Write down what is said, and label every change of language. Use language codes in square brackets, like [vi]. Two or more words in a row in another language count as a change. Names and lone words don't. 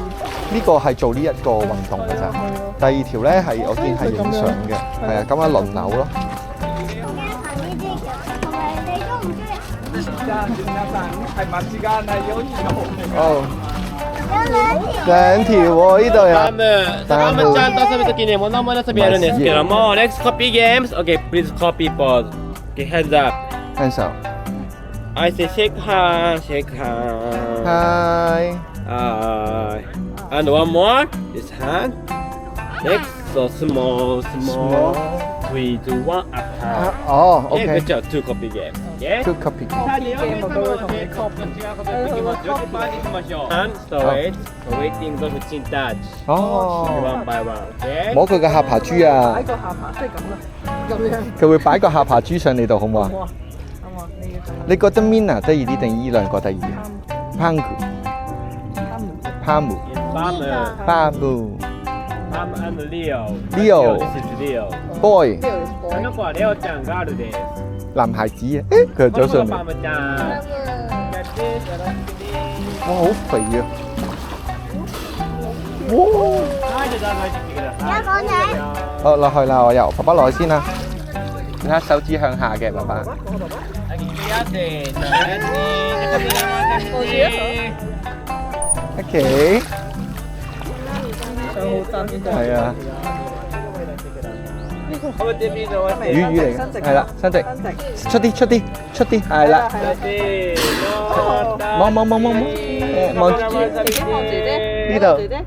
[yue] 呢個係做呢一個運動㗎咋。第二條咧係我見係影相嘅，係啊，咁樣輪流咯。 [ja] あ皆さん、はい、間違わないようにお願いします。 [yue] 哦，兩條喎，呢度有。 [ja] タムちゃんと遊ぶときにモノマネ遊びやるんですけども、 [en] Let's copy games. Okay, please copy pause. Okay, heads up. Hands up. I say shake hand, shake hand. Hi. And one more. This hand. Next, so small. 3, 2, 1, up. 哦 Okay, ，OK。 good job. Two copy game. Okay. Two copy。 And straight, waiting for the chin touch. 哦， One by one. Okay. [yue] 摸佢個下巴珠啊擺！個下巴即係咁啦，咁樣佢會擺個下巴珠上你度，好唔好啊？好啊，啱啊，你要做你覺得 Mina 得意啲定依兩個得意啊 ？Pangu、Pamu、 [en] Palm and Leo. Leo. This is Leo. Boy [ja] あの子はレオちゃんガールです。 [yue] 男孩子啊！誒，佢就走上嚟， [ja] パムちゃん。やってよろしくね。 [yue] 哇，好肥啊！ [ja] はい、じゃあ入ってきてください。 [yue] 好，落去啦，我由爸爸落去先啦。你睇手指向下嘅，爸爸。 [ja] はい、やって。 [yue] OK。相好真嘅。係啊，我哋邊度啊？魚嚟嘅，係啦，伸直，伸直。出啲，係啦。望望住呢度。